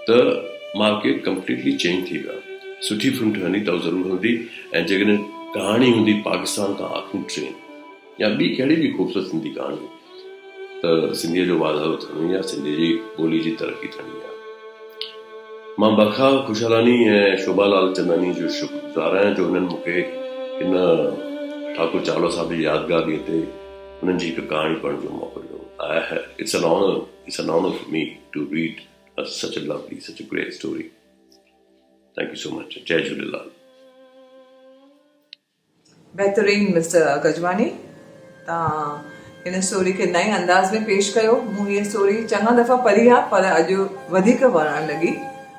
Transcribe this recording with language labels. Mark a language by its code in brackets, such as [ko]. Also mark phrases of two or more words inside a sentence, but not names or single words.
[sd] त [en] market completely change [sd] थी वियो आहे। सुठी फिल्म ठहंदी त ज़रूरु हूंदी, ऐं जेकॾहिं कहाणी हूंदी पाकिस्तान खां आख़िरी ट्रेन या ॿी कहिड़ी बि ख़ूबसूरत सिंधी कहाणी, त सिंधीअ जो वाधारो थियणो आहे, सिंधीअ जी ॿोली जी तरक़ी थियणी आहे। मां बखा खुशालानी ऐं शोभालाल चंदानी जो शुक्रगुज़ार आहियां जो हुननि मूंखे हिन ठाकुर चावला साहिब जी यादगार ॾींहं ते हुननि जी हिकु कहाणी पढ़ण जो मौक़ो ॾिनो। [en] It's an honor for me to read such a great story. Thank you so much. [sd] जय झूलेलाल। बहितरीन मिस्टर गजवानी, तव्हां हिन स्टोरी खे नए अंदाज़ में पेश कयो। मूं हीअ स्टोरी चङा दफ़ा पढ़ी आहे पर अॼु वधीक वणणु लॻी।